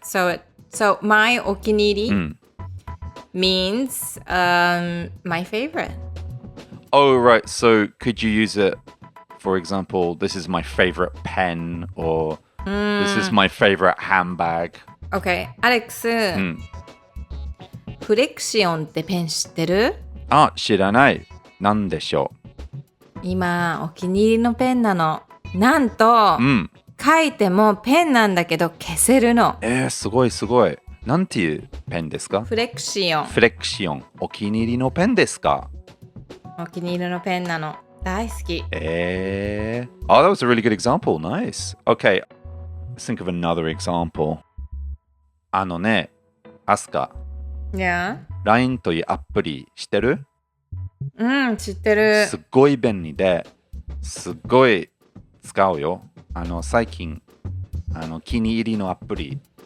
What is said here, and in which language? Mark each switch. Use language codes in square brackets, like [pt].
[en] So my お気に入り means my favorite. Oh, right. So could you use it, for example, this is my favorite pen or this is my favorite handbag? Okay, Alex. [ja] フレクシオンってペン知ってる？あ、知らない。なんでしょう？今、お気に入りのペンなの。なんと、書いてもペンなんだけど消せるの。すごいすごい。なんていうペンですか？フレクシオン。フレクシオン。お気に入りのペンですか？お気に入りのペンなの。大好き。 [en] Oh, that was a really good example. Nice. Okay, let's think of another example. [ja] あのね、アスカ。 [en] Yeah? [ja] LINE というアプリ知ってる？知ってる。すっごい便利で、すっごい使うよ。最近、気に入りのアプリ。